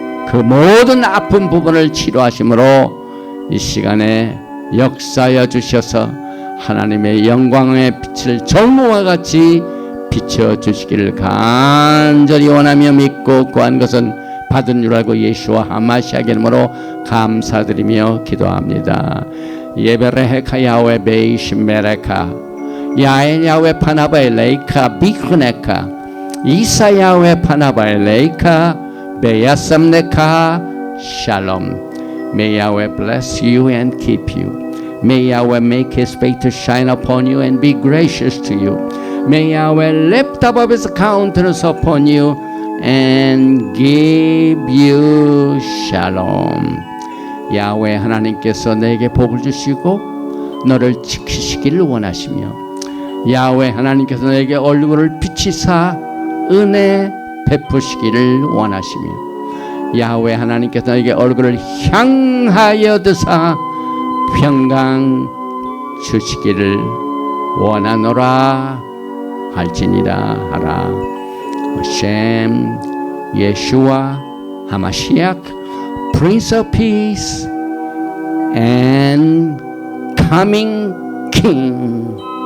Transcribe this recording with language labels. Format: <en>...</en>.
<ko>그 모든 아픈 부분을 치료하심으로 이 시간에 역사하여 주셔서 하나님의 영광의 빛을 정오와 같이 비춰주시기를 간절히 원하며 믿고 구한 것은 받은 줄 알고 예수와 하마시아 이름으로 감사드리며 기도합니다.</ko> <he>예베레헤카 야훼 베이시메레카 야엔 야훼 파나바에 레이카 비크네카 이사 야훼 파나바에 레이카 베야삼네카 샬롬.</he> <en>May Yahweh bless you and keep you. May Yahweh make His face to shine upon you and be gracious to you. May Yahweh lift up His countenance upon you and give you shalom.</en> <ko>야훼 하나님께서 내게 복을 주시고 너를 지키시기를 원하시며 야훼 하나님께서 내게 얼굴을 비치사 은혜 베푸시기를 원하시며 야훼 하나님께서 너에게 얼굴을 향하여 드사 평강 주시기를 원하노라 할지니라 하라. 셴 예수와 하마시악</ko> <en>Prince of Peace and Coming King.</en>